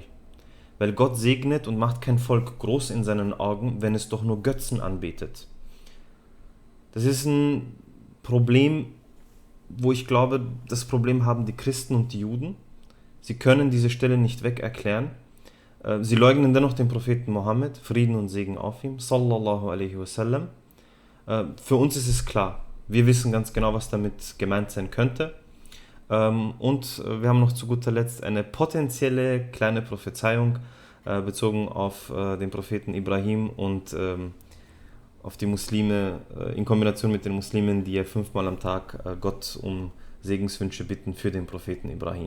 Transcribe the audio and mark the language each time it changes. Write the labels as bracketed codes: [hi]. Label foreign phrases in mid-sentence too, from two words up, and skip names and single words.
[de] Weil Gott segnet und macht kein Volk groß in seinen Augen, wenn es doch nur Götzen anbetet. Das ist ein Problem, wo ich glaube, das Problem haben die Christen und die Juden. Sie können diese Stelle nicht weg erklären. Sie leugnen dennoch den Propheten Mohammed, Frieden und Segen auf ihm, [ar] صلى الله عليه وسلم. [de] Für uns ist es klar, wir wissen ganz genau, was damit gemeint sein könnte. Und wir haben noch zu guter Letzt eine potenzielle kleine Prophezeiung bezogen auf den Propheten Ibrahim und auf die Muslime in Kombination mit den Muslimen, die ja 5-mal am Tag Gott um Segenswünsche bitten für den Propheten Ibrahim.